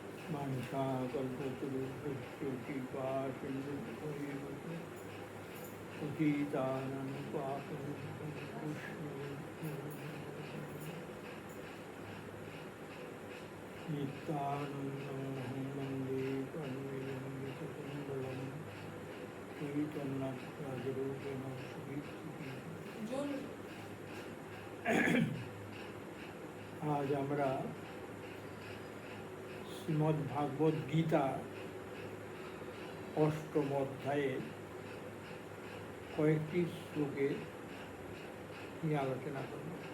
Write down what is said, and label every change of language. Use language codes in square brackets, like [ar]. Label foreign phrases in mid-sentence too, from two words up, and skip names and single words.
[sa] वाञ्छाकल्पतरुभ्यश्च कृपासिन्धुभ्यैव पतितानां पावनेभ्यो नित्यानन्दमहं वन्दे परमेवं [bn] चैतन्यराजरूपेण আজ আমরা শ্রীমদ্ ভাগবত গীতা অষ্টম অধ্যায়ে কয়েকটি শ্লোকে নিয়ে আলোচনা করব।